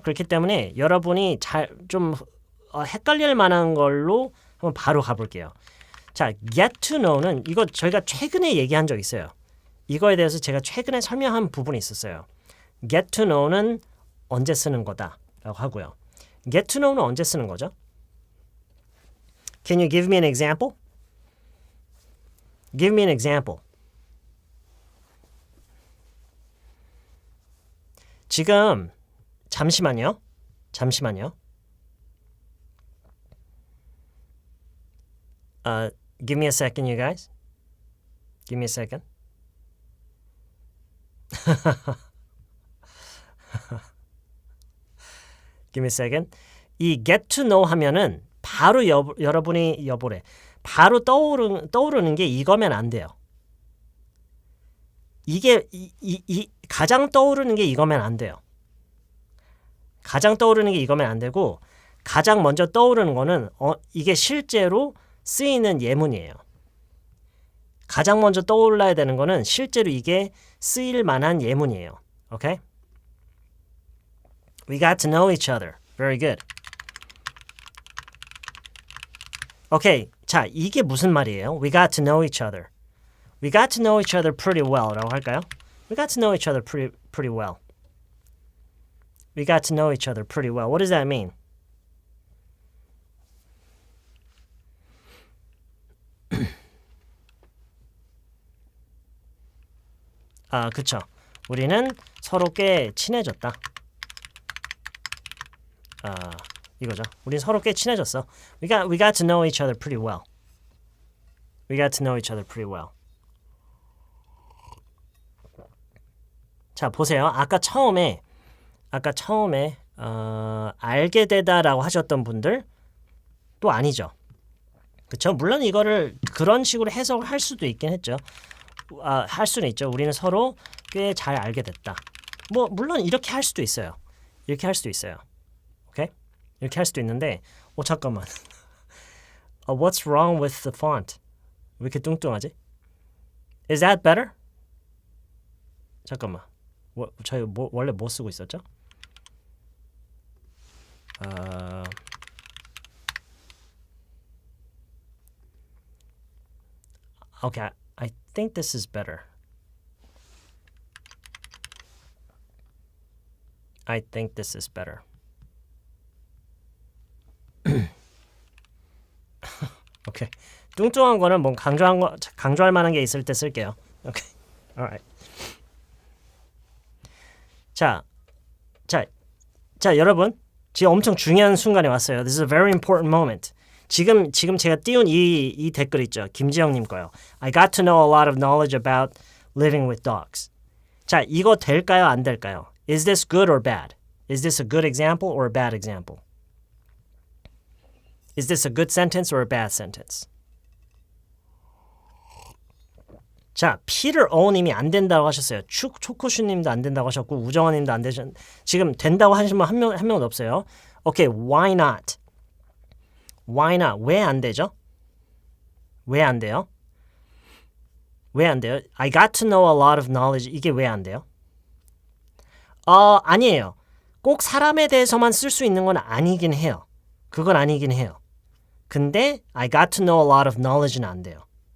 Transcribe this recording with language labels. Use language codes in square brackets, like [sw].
[ko] 그렇기 때문에 여러분이 좀 헷갈릴 만한 걸로 한번 바로 가볼게요. 자, get to know는 이거 저희가 최근에 얘기한 적 있어요. 이거에 대해서 제가 최근에 설명한 부분이 있었어요. get to know는 언제 쓰는 거다라고 하고요. get to know는 언제 쓰는 거죠? [en] Can you give me an example? Give me an example. [ko] 지금 잠시만요. [en] Give me a second, you guys. Give me a second. Give me a second. [ko] 이 get to know 하면은 바로 여러분이 바로 떠오르는 게 이거면 안 돼요. 이게 가장 떠오르는 게 이거면 안 돼요. 가장 떠오르는 게 이거면 안 되고 가장 먼저 떠오르는 거는 이게 실제로 쓰이는 예문이에요. 가장 먼저 떠올라야 되는 거는 실제로 이게 쓰일 만한 예문이에요. [en] Okay? We got to know each other. Very good. Okay. [ko] 자, 이게 무슨 말이에요? [en] We got to know each other. We got to know each other pretty well라고 할까요? We got to know each other pretty well. We got to know each other pretty well. What does that mean? [ko] 그쵸. 우리는 서로 꽤 친해졌다. 이거죠. 우린 서로 꽤 친해졌어. We got to know each other pretty well. We got to know each other pretty well. 자, 보세요. 아까 처음에 알게 되다라고 하셨던 분들 또 아니죠. 그쵸? 물론 이거를 그런 식으로 해석을 할 수도 있긴 했죠. 할 수는 있죠. 우리는 서로 꽤 잘 알게 됐다. 뭐 물론 이렇게 할 수도 있어요. 이렇게 할 수도 있어요. 오케이? 이렇게 할 수도 있는데 잠깐만. [en] What's wrong with the font? [ko] 왜 이렇게 뚱뚱하지? [en] Is that better? [ko] 잠깐만. 저희 원래 뭐 쓰고 있었죠? [en] Okay, I think this is better. I think this is better. [ko] 오케이. 뚱뚱한 거는 뭐 강조할 만한 게 있을 때 쓸게요. [en] 오케이. Alright. [ko] 자, 여러분. 지금 엄청 중요한 순간에 왔어요. [en] This is a very important moment. [ko] 지금 제가 띄운 이 댓글 있죠. 김지영님 거요. [en] I got to know a lot of knowledge about living with dogs. [ko] 자, 이거 될까요? 안 될까요? [en] Is this good or bad? Is this a good example or a bad example? Is this a good sentence or a bad sentence? [ko] 자, 피터 오님이 안 된다고 하셨어요. 초코슈님도 안 된다고 하셨고 우정아님도 안 되셨. 지금 된다고 하신 분 한 명도 없어요. 오케이, [en] why not? Why not? [ko] 왜 안 되죠? 왜 안 돼요? 왜 안 돼요? [en] I got to know a lot of knowledge. [ko] 이게 왜 안 돼요? 아니에요. 꼭 사람에 대해서만 쓸 수 있는 건 아니긴 해요. 그건 아니긴 해요. 근데 [en] I got to know a lot of knowledge [ko] 는 안 돼요.